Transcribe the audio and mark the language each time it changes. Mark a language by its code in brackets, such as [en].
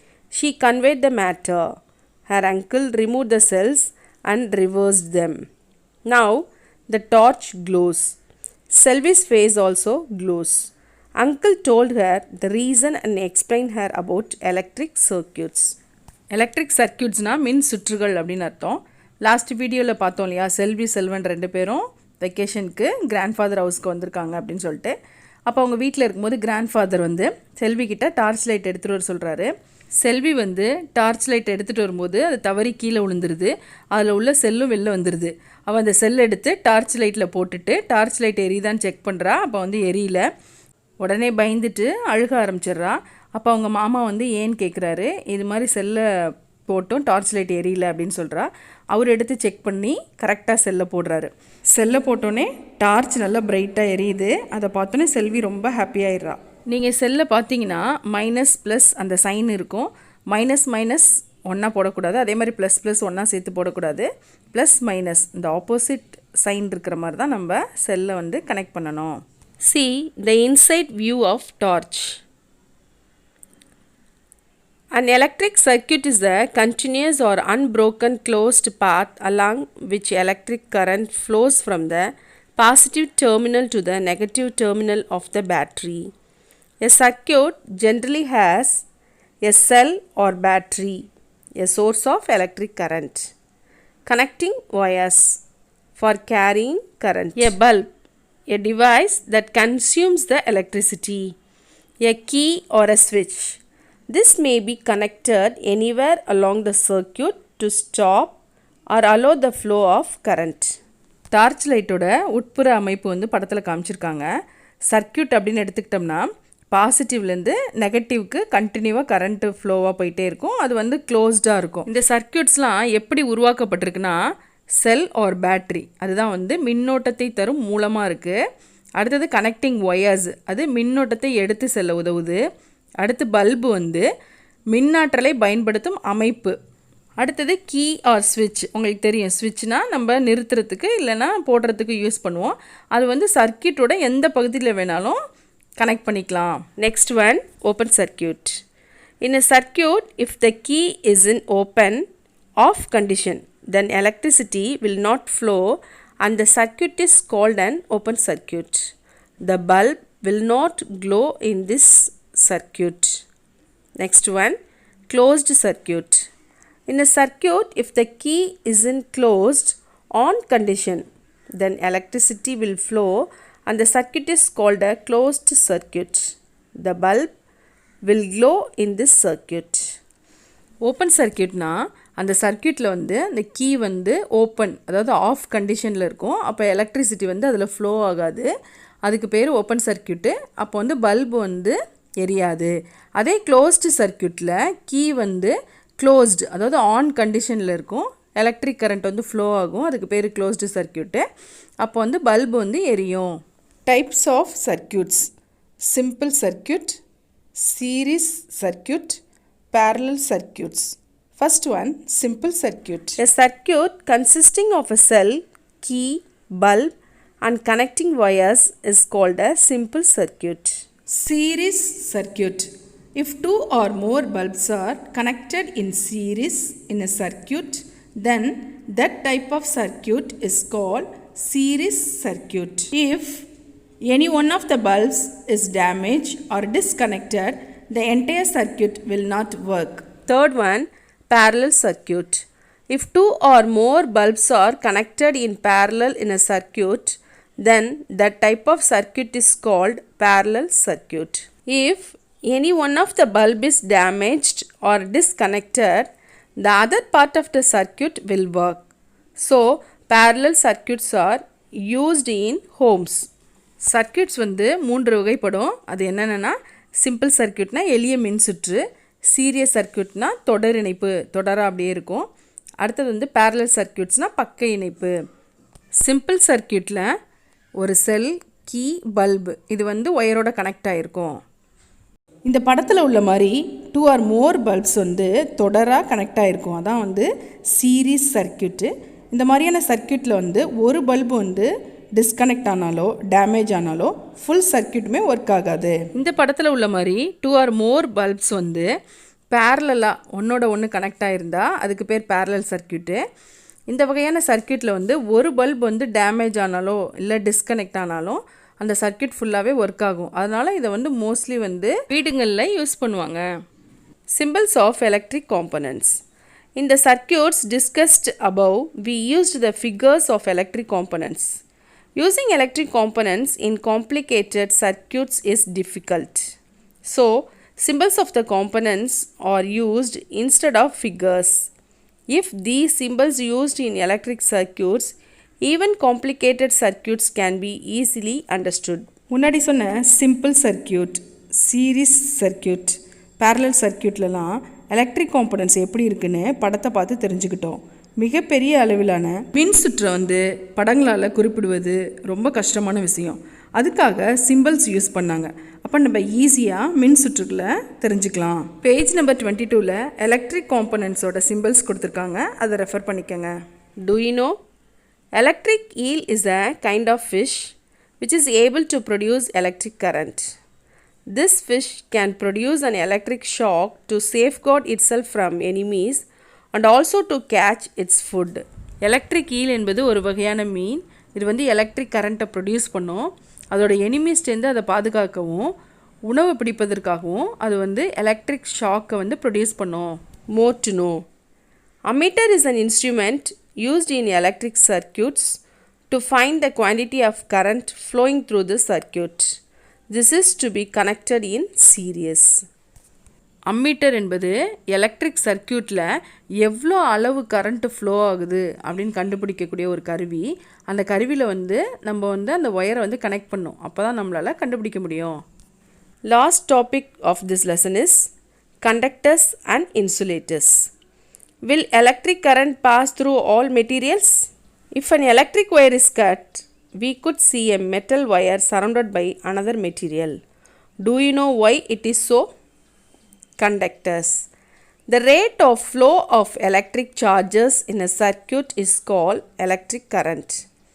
[en] She conveyed the matter. Her uncle removed the cells and reversed them. Now the torch glows. Selvi's face also glows. Uncle told her the reason and explained her about electric circuits. [ta] Electric சர்க்கியூட்ஸ்னால் மின் சுற்றுகள் அப்படின்னு அர்த்தம். Last வீடியோவில் பார்த்தோம் இல்லையா, செல்வி செல்வன் 2 பேரும் வெக்கேஷனுக்கு grandfather ஹவுஸ்க்கு வந்திருக்காங்க அப்படின்னு சொல்லிட்டு. அப்போ அவங்க வீட்டில் இருக்கும்போது கிராண்ட்ஃபாதர் செல்வி கிட்ட டார்ச் லைட் எடுத்துகிட்டு வர சொல்கிறாரு. செல்வி டார்ச் லைட் எடுத்துகிட்டு வரும்போது அது தவறி கீழே விழுந்துருது. அதில் உள்ள செல்லும் வெளில வந்துடுது. அவள் அந்த செல் எடுத்து டார்ச் லைட்டில் போட்டுட்டு டார்ச் லைட் எரியுதான்னு செக் பண்ணுறா. அப்போ எரியல. உடனே பயந்துட்டு அழுக ஆரம்பிச்சிட்றா. அப்போ அவங்க மாமா ஏன்னு கேட்குறாரு. இது மாதிரி செல்லை போட்டும் டார்ச் லைட் எரியல அப்படின்னு சொல்கிறா. அவர் எடுத்து செக் பண்ணி கரெக்டாக செல்லை போடுறாரு. செல்லை போட்டோன்னே டார்ச் நல்லா பிரைட்டாக எரியுது. அதை பார்த்தோன்னே செல்வி ரொம்ப ஹாப்பியாகிடுறா. நீங்கள் செல்லை பார்த்தீங்கன்னா மைனஸ் ப்ளஸ் அந்த சைன் இருக்கும். மைனஸ் மைனஸ் ஒன்றா போடக்கூடாது, அதே மாதிரி ப்ளஸ் ப்ளஸ் ஒன்றா சேர்த்து போடக்கூடாது. ப்ளஸ் மைனஸ் இந்த ஆப்போசிட் சைன் இருக்கிற மாதிரி தான் நம்ம செல்லை கனெக்ட் பண்ணணும். [en] See the inside view of torch. An electric circuit is a continuous or unbroken closed path along which electric current flows from the positive terminal to the negative terminal of the battery. A circuit generally has a cell or battery, a source of electric current, connecting wires for carrying current, a bulb, a device that consumes the electricity, a key or a switch. This may be connected anywhere along the circuit to stop or allow the flow of current. [ta] Torch லைட்டோட உட்புற அமைப்பு படத்தில் காமிச்சிருக்காங்க. Circuit அப்படின்னு எடுத்துக்கிட்டோம்னா பாசிட்டிவ்லேருந்து நெகட்டிவ்க்கு கண்டினியூவாக current ஃப்ளோவாக போயிட்டே இருக்கும். அது க்ளோஸ்டாக இருக்கும். இந்த சர்க்கியூட்ஸ்லாம் எப்படி உருவாக்கப்பட்டிருக்குன்னா செல் ஆர் பேட்ரி அதுதான் மின்னோட்டத்தை தரும் மூலமாக இருக்குது. அடுத்தது கனெக்டிங் ஒயர்ஸ், அது மின்னோட்டத்தை எடுத்து செல்ல உதவுது. அடுத்து பல்பு மின்னாற்றலை பயன்படுத்தும் அமைப்பு. அடுத்தது கீ ஆர் ஸ்விட்ச். உங்களுக்கு தெரியும், ஸ்விட்ச்னால் நம்ம நிறுத்துறதுக்கு இல்லைனா போடுறதுக்கு யூஸ் பண்ணுவோம். அது சர்க்கியூட்டோட எந்த பகுதியில் வேணாலும் கனெக்ட் பண்ணிக்கலாம். [en] Next one, open circuit. In a circuit, if the key is in open off condition, then electricity will not flow and the circuit is called an open circuit. The bulb will not glow in this circuit. Next one, closed circuit. In a circuit, if the key is in closed on condition, then electricity will flow and the circuit is called a closed circuit. The bulb will glow in this circuit. [ta] Open சர்க்கியூட்னா அந்த சர்க்கியூட்டில் அந்த key open, அதாவது of கண்டிஷனில் இருக்கும். அப்போ electricity அதில் flow ஆகாது. அதுக்கு பேர் ஓப்பன் சர்க்கியூட்டு. அப்போ பல்பு எரியாது. அதே க்ளோஸ்டு சர்க்கியூட்டில் கீ க்ளோஸ்டு, அதாவது ஆன் கண்டிஷனில் இருக்கும். எலக்ட்ரிக் கரண்ட் ஃப்ளோ ஆகும். அதுக்கு பேர் க்ளோஸ்டு சர்க்கியூட்டு. அப்போ பல்பு எரியும். [en] Types of circuits: simple circuit, series circuit, parallel circuits. First one, simple circuit. A circuit consisting of a cell, key, bulb and connecting wires is called a simple circuit. Series circuit. If 2 or more bulbs are connected in series in a circuit, then that type of circuit is called series circuit. If any one of the bulbs is damaged or disconnected, the entire circuit will not work. Third one, parallel circuit. If two or more bulbs are connected in parallel in a circuit, then that type of circuit is called parallel circuit. If any one of the bulb is damaged or disconnected, the other part of the circuit will work. So, parallel circuits are used in homes. [ta] Circuits வந்து மூன்று வகைப்படும். அது என்னென்னா simple சர்க்கியூட்னா எளிய மின்சுற்று, serious சர்க்கியூட்னா தொடர் இணைப்பு, தொடராக அப்படியே இருக்கும். அடுத்தது வந்து பேரலல் சர்க்கியூட்ஸ்னால் பக்க இணைப்பு. சிம்பிள் சர்க்கியூட்டில் ஒரு செல், கீ, பல்பு இது வந்து ஒயரோட கனெக்ட் ஆகிருக்கும். இந்த படத்தில் உள்ள மாதிரி [en] 2 or more [ta] பல்ப்ஸ் வந்து தொடராக கனெக்ட் ஆகிருக்கும். அதான் வந்து சீரீஸ் சர்க்கியூட்டு. இந்த மாதிரியான சர்க்கியூட்டில் வந்து ஒரு பல்பு வந்து டிஸ்கனெக்ட் ஆனாலோ டேமேஜ் ஆனாலோ ஃபுல் சர்க்கியூட்டுமே ஒர்க் ஆகாது. இந்த படத்தில் உள்ள மாதிரி [en] 2 or more [ta] பல்ப்ஸ் வந்து பேரலாக ஒன்றோட ஒன்று கனெக்ட் ஆகிருந்தால் அதுக்கு பேர் பேரலல் சர்க்கியூட்டு. இந்த வகையான சர்க்கியூட்டில் வந்து ஒரு பல்ப் வந்து டேமேஜ் ஆனாலோ இல்லை டிஸ்கனெக்ட் ஆனாலும் அந்த சர்க்கியூட் ஃபுல்லாகவே ஒர்க் ஆகும். அதனால் இதை வந்து மோஸ்ட்லி வந்து வீடுங்களில் யூஸ் பண்ணுவாங்க. [en] Symbols of electric components. In the circuits discussed above, we used the figures of electric components. Using electric components in complicated circuits is difficult. So, symbols of the components are used instead of figures. If these symbols used in electric circuits, even complicated circuits can be easily understood. [ta] முன்னாடி சொன்ன simple circuit, series circuit, parallel சர்க்கியூட்லலாம் electric components எப்படி இருக்குன்னு படத்தை பார்த்து தெரிஞ்சுக்கிட்டோம். மிகப்பெரிய அளவிலான மின் சுற்றை வந்து படங்களால் குறிப்பிடுவது ரொம்ப கஷ்டமான விஷயம். அதுக்காக சிம்பிள்ஸ் யூஸ் பண்ணாங்க. அப்போ நம்ம ஈஸியாக மின் சுற்றுக்களை தெரிஞ்சுக்கலாம். பேஜ் நம்பர் 22ல் எலக்ட்ரிக் காம்பனன்ட்ஸோட சிம்பிள்ஸ் கொடுத்துருக்காங்க, அதை ரெஃபர் பண்ணிக்கோங்க. [en] Do you know? Electric eel is a kind of fish which is able to produce electric current. This fish can produce an electric shock to safeguard itself from enemies and also to catch its food. [ta] Electric eel என்பது ஒரு வகையான மீன். இது வந்து electric கரண்ட்டை produce பண்ணும். அதோட எனிமீஸ்டேருந்து அதை பாதுகாக்கவும் உணவு பிடிப்பதற்காகவும் அது வந்து எலக்ட்ரிக் ஷாக்கை வந்து ப்ரொடியூஸ் பண்ணும். [en] More to know. Ammeter is an instrument used in electric circuits to find the quantity of current flowing through the circuit. This is to be connected in series. [ta] Ammeter என்பது electric சர்க்கியூட்டில் எவ்வளோ அளவு current flow ஆகுது அப்படின்னு கண்டுபிடிக்கக்கூடிய ஒரு கருவி. அந்த கருவியில் வந்து நம்ம வந்து அந்த ஒயரை வந்து கனெக்ட் பண்ணோம். அப்போ தான் நம்மளால் கண்டுபிடிக்க முடியும். [en] Last topic of this lesson is conductors and insulators. Will electric current pass through all materials? If an electric wire is cut, we could see a metal wire surrounded by another material. Do you know why it is so? Conductors. The rate of flow of electric charges in a circuit is called electric current.